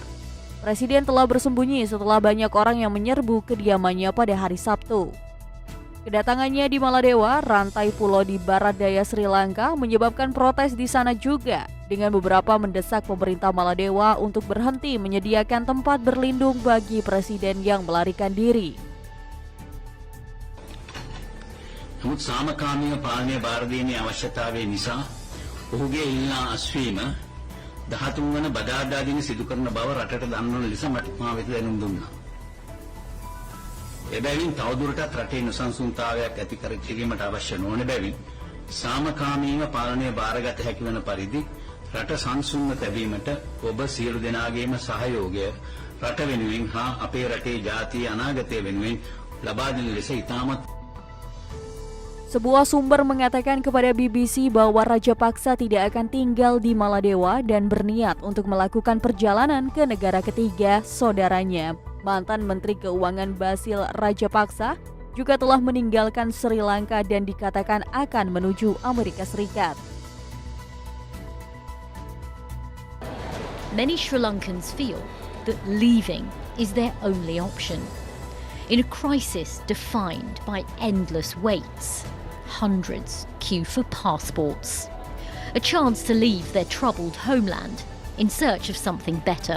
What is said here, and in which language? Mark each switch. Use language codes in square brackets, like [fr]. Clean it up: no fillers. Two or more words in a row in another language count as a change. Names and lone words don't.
[id] Presiden telah bersembunyi setelah banyak orang yang menyerbu kediamannya pada hari Sabtu. Kedatangannya di Maladewa, rantai pulau di barat daya Sri Lanka, menyebabkan protes di sana juga, dengan beberapa mendesak pemerintah Maladewa untuk berhenti menyediakan tempat berlindung bagi presiden yang melarikan diri. [si] නමුත් සාමකාමීව පාලනය බාර දීමේ අවශ්‍යතාවය නිසා ඔහුගේ ඉල්ලා අස්වීම 13 වන බදාදා දින සිදු කරන බව රටට දන්වන ලෙස මා වෙත දැනුම් දුන්නා. එබැවින් තවදුරටත් රටේ නොසන්සුන්තාවයක් ඇති කර ගැනීමට අවශ්‍ය නොවන බැවින් සාමකාමීව පාලනය බාරගත හැකි වන පරිදි රට සංසුන්ව තැබීමට ඔබ සියලු දෙනාගේම සහයෝගය රට වෙනුවෙන් හා අපේ රටේ ජාතිය අනාගතය වෙනුවෙන් ලබා දෙන ලෙස ඉතාමත්. [id] Sebuah sumber mengatakan kepada BBC bahwa Rajapaksa tidak akan tinggal di Maladewa dan berniat untuk melakukan perjalanan ke negara ketiga saudaranya. Mantan Menteri Keuangan Basil Rajapaksa juga telah meninggalkan Sri Lanka dan dikatakan akan menuju Amerika Serikat. [en] Many Sri Lankans feel that leaving is their only option. In a crisis defined by endless waits, hundreds queue for passports. A chance to leave their troubled homeland in search of something better.